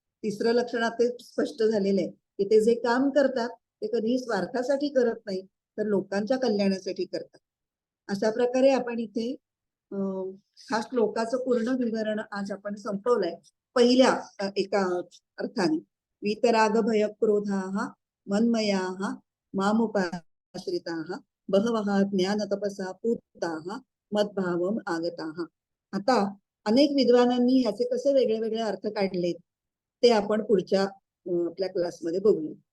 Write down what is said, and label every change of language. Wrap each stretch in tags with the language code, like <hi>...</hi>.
<mr>तिसरं लक्षणात ते स्पष्ट झालेलं आहे की ते जे काम करतात ते कधीही स्वार्थासाठी करत नाही तर लोकांच्या कल्याणासाठी करतात. अशा प्रकारे आपण इथे हा श्लोकाचं पूर्ण विवरण आज आपण संपवलंय पहिल्या एका अर्थाने.</mr> <sa>वीतराग भय क्रोधाः मन्मयाः मामुपाश्रिताः बहवः ज्ञान तपसा पूताः मद्भावम आगताः.</sa> <mr>आता अनेक विद्वानांनी ह्याचे कसे वेगळे वेगळे अर्थ काढलेत ते आपण पुढच्या आपल्या क्लासमध्ये बघूया.</mr>